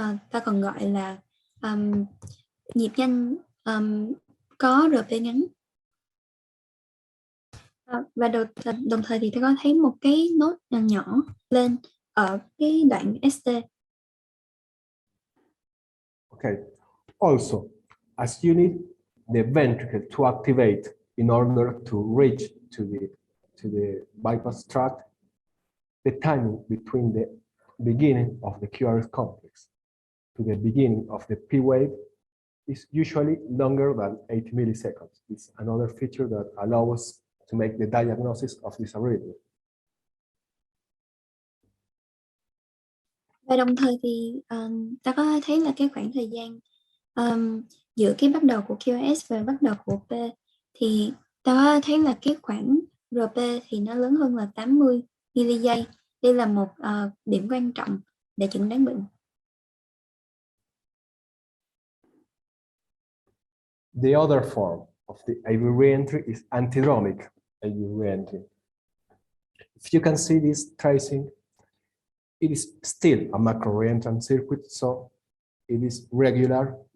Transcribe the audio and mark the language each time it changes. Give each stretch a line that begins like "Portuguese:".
Vietnamese: Ta còn gọi là nhịp nhanh có RP ngắn. Và đồng thời thì ta có thấy một cái nốt nhỏ lên ở cái đoạn ST.
English: Okay. Also, as you need the ventricle to activate in order to reach to the bypass tract, the timing between the beginning of the QRS complex to the beginning of the P wave is usually longer than 80 milliseconds. It's another feature that allows us to make the diagnosis of this arrhythmia.
Vietnamese: Và đồng thời thì ta có thấy là cái khoảng thời gian giữa cái bắt đầu của QRS và bắt đầu của P thì ta có thấy là cái khoảng RP thì nó lớn hơn là 80 giây. Đây là một điểm quan trọng để chẩn đoán bệnh.
English: The other form of the AV reentry is antidromic AV reentry. If you can see this tracing, it is still a macro reentrant circuit, so it is regular.